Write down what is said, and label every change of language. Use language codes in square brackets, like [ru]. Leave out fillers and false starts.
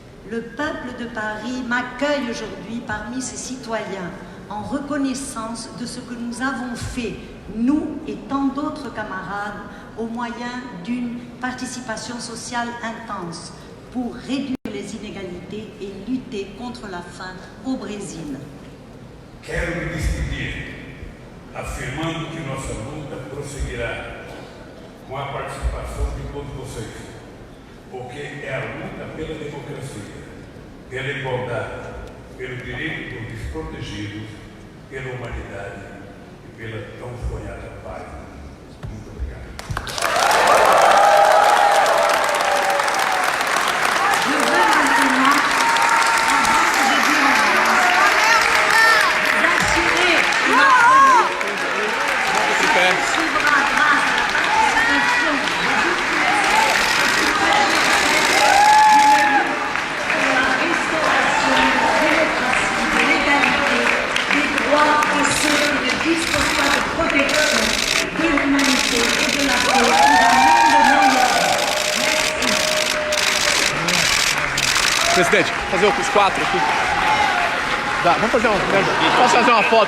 [fr] Le peuple de Paris m'accueille aujourd'hui parmi ses citoyens en reconnaissance de ce que nous avons fait, nous et tant d'autres camarades, au moyen d'une participation sociale intense pour réduire les inégalités et lutter contre la faim au Brésil. [pt] Quero me despedir, afirmando que nossa luta prosseguirá com a participação de todos vocês, porque é a luta pela democracia, pela igualdade, pelo direito dos desprotegidos, pela humanidade e pela tão sonhada paz. Muito obrigado. [fr] Je veux maintenant, avant que je dise au revoir, vous assurer que notre lutte suivra grâce à la participation de toutes pour la restauration de la démocratie, de l'égalité, des droits de ceux qui ne disposent pas de protection, de l'humanité et de la paix pour un monde meilleur. [pt] Presidente, fazer os quatro aqui. Dá, vamos fazer uma foto.